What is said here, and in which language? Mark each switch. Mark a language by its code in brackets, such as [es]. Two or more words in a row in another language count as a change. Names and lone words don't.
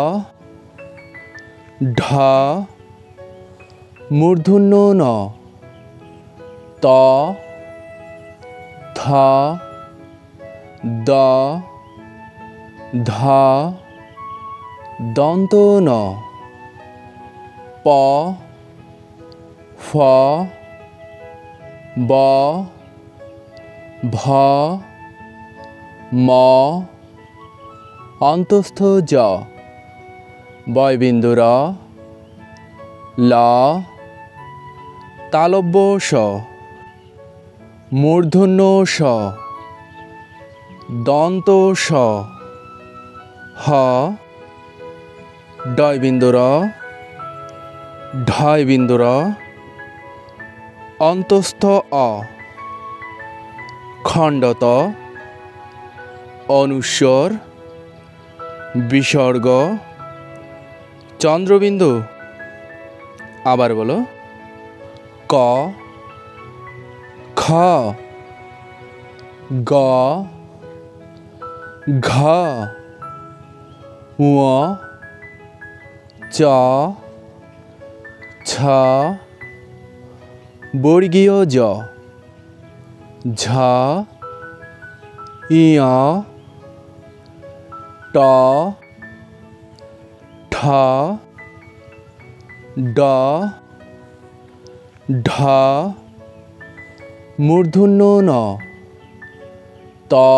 [bn] ঢ, মূর্ধন্য ন, ত, থ, দ, ধ, দন্ত ন, প, ফ, ব, ভ, ম, অন্তস্থ জ, বয়বিন্দু র, ল, তালব্য স, মূর্ধন্য স, দন্ত স, হ, ডয়বিন্দু র, ঢয়বিন্দু র, অন্তস্থ অ, খণ্ডত, অনুস্বর, বিসর্গ, চন্দ্রবিন্দু। আবার বলো, ক, খ, গ, ঘ, ঙ, চ, ছ, বর্গীয় জ, ঝ, ইয়, ট, ঠ, ড, ঢ, মূর্ধন্য ন, ত,